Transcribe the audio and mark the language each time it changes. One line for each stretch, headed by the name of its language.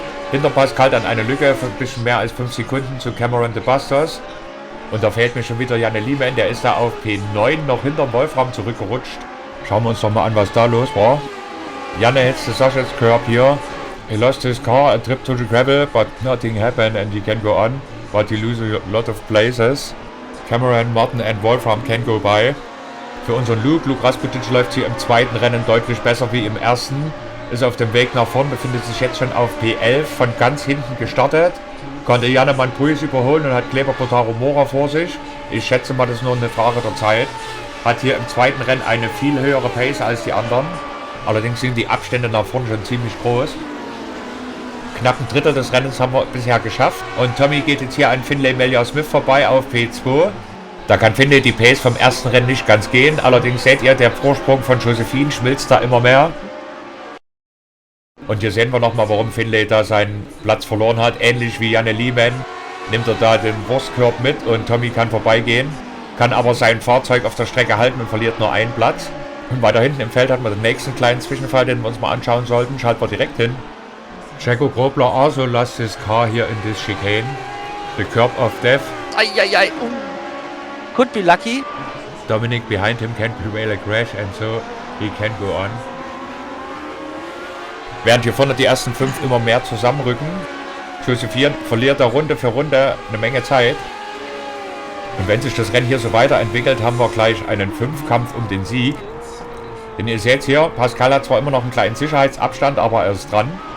German: Hinter Pascal dann eine Lücke von ein bisschen mehr als 5 Sekunden zu Cameron de Bastos. Und da fehlt mir schon wieder Janne Lehmann, der ist da auf P9 noch hinter Wolfram zurückgerutscht. Schauen wir uns doch mal an, was da los war.
English: Janne hits the Sausage Curb hier. He lost his car, a trip to the gravel, but nothing happened and he can go on. But he loses a lot of places. Cameron, Martin and Wolfram can go by.
German: Für unseren Luke Rasputic läuft hier im zweiten Rennen deutlich besser wie im ersten. Ist auf dem Weg nach vorn, befindet sich jetzt schon auf P11, von ganz hinten gestartet. Konnte Janemann Bruis überholen und hat Kleber Botaro Mora vor sich. Ich schätze mal, das ist nur eine Frage der Zeit. Hat hier im zweiten Rennen eine viel höhere Pace als die anderen. Allerdings sind die Abstände nach vorne schon ziemlich groß. Knapp ein Drittel des Rennens haben wir bisher geschafft. Und Tommy geht jetzt hier an Finlay Melior Smith vorbei auf P2. Da kann Finlay die Pace vom ersten Rennen nicht ganz gehen. Allerdings seht ihr, der Vorsprung von Josephine schmilzt da immer mehr. Und hier sehen wir nochmal, warum Finlay da seinen Platz verloren hat. Ähnlich wie Janne Lehmann nimmt er da den Wurstkorb mit und Tommy kann vorbeigehen, kann aber sein Fahrzeug auf der Strecke halten und verliert nur einen Platz. Und weiter hinten im Feld hat man den nächsten kleinen Zwischenfall, den wir uns mal anschauen sollten. Schalten wir direkt hin.
English: Checo Grobler also lost his car here in this chicane. The curb of death. Eieiei. Could be lucky. Dominic behind him can prevail a crash and so he can go on.
German: Während hier vorne die ersten 5 immer mehr zusammenrücken, Josephine verliert da Runde für Runde eine Menge Zeit. Und wenn sich das Rennen hier so weiterentwickelt, haben wir gleich einen 5-Kampf um den Sieg. Denn ihr seht hier, Pascal hat zwar immer noch einen kleinen Sicherheitsabstand, aber er ist dran.